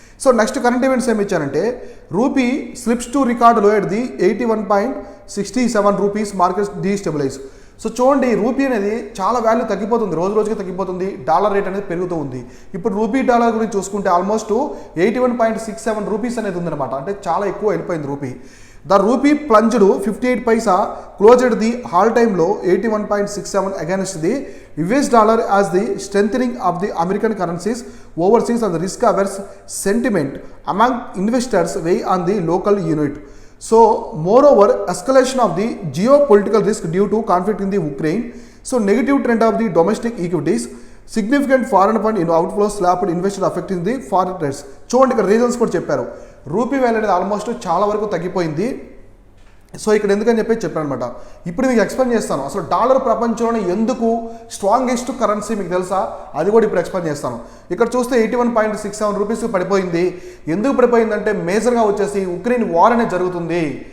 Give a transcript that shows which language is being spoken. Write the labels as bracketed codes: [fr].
[en] so next current events [te] ఏమి ఇచ్చారంటే, [en] Rupee slips to record low at the 81.67 rupees, market destabilise. [te] So చూడండి, rupee అనేది చాలా వాల్యూ తగ్గిపోతుంది, రోజు రోజుకి తగ్గిపోతుంది. డాలర్ రేట్ అనేది పెరుగుతూ ఉంది. ఇప్పుడు రూపీ డాలర్ గురించి చూసుకుంటే ఆల్మోస్ట్ 81.67 రూపీస్ అనేది ఉందన్నమాట, అంటే చాలా ఎక్కువ వెళ్ళిపోయింది rupee. [en] The rupee plunged 58 paisa, closed the all-time low 81.67 against the US dollar as the strengthening of the American currencies overseas and the risk-averse sentiment among investors weigh on the local unit. So, moreover, escalation of the geopolitical risk due to conflict in the Ukraine. So, negative trend of the domestic equities. Significant foreign fund outflow slapped investor affecting the foreign trades. [te] చూడండి, ఇక్కడ reasons కూడా చెప్పారు. Rupee value అనేది almost చాలా వరకు తగ్గిపోయింది. So ఇక్కడ ఎందుకని చెప్పాను అనమాట. ఇప్పుడు మీకు ఎక్స్ప్లెయిన్ చేస్తాను, అసలు డాలర్ ప్రపంచంలోనే ఎందుకు స్ట్రాంగెస్ట్ కరెన్సీ మీకు తెలుసా, అది కూడా ఇప్పుడు ఎక్స్ప్లెయిన్ చేస్తాను. ఇక్కడ చూస్తే 81.67 రూపీస్కి పడిపోయింది. ఎందుకు పడిపోయిందంటే మేజర్గా వచ్చేసి ఉక్రెయిన్ వార్ అనేది జరుగుతుంది.